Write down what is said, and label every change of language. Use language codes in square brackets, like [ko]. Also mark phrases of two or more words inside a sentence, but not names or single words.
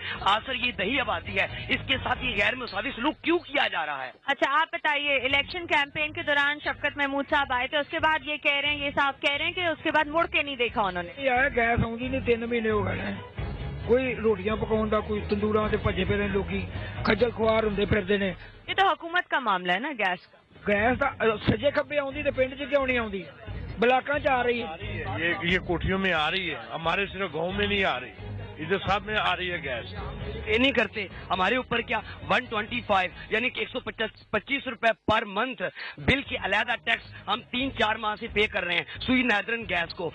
[ur] آج سر یہ دہی آبادی ہے، اس کے ساتھ یہ غیر مساوی سلوک کیوں کیا جا رہا ہے؟ اچھا آپ بتائیے، الیکشن کیمپین کے دوران شفقت محمود صاحب آئے تھے، اس کے بعد یہ کہہ رہے ہیں، یہ صاحب کہہ رہے ہیں کہ اس کے بعد مڑ کے نہیں دیکھا انہوں نے. [pa] یار گیس آؤں نہیں 3 مہینے ہو گئے، کوئی روٹیاں پکاؤں دا، کوئی تندوراں سے بھجے پھر لوگ کھجل خوار ہوندے پھردے نے. [ur] یہ تو حکومت کا معاملہ ہے نا گیس کا. [pa] گیس دا سجے کھبے آؤندی تے پنڈ چ کیوں نہیں آؤندی؟ بلاکاں چ آ رہی ہے. [ur] یہ کوٹھیوں میں آ رہی ہے، ہمارے صرف گاؤں میں نہیں آ رہی. ادھر سب میں آ رہی ہے گیس. یہ نہیں کرتے ہمارے اوپر کیا 125 یعنی کہ 125 روپے [en] per month [ur] بل کی علیحدہ ٹیکس ہم 3-4 ماہ سے پے کر رہے ہیں سوئی نیدرن گیس کو.